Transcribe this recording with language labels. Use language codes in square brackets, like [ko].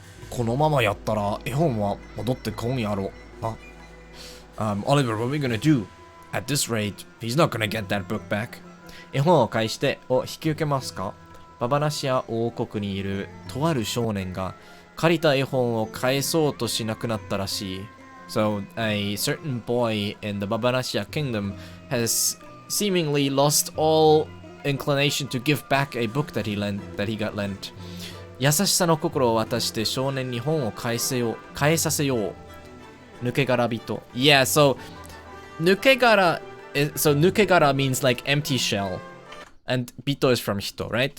[ja] このままやったら絵本は戻ってこんやろな。 [en] Oliver, what are we gonna do? At this rate, he's not gonna get that book back. [ja] 絵本を返して引き受けますか？ババナシア王国にいるとある少年が借りた絵本を返そうとしなくなったらしい。 [en] So, a certain boy in the Babanasia kingdom has seemingly lost all inclination to give back a book that he got lent. [ja] 優しさの心を渡して少年に本を返させよう。抜け殻人。 [en] Yeah, so, 抜け殻 means like empty shell. And 人 is from 人, right?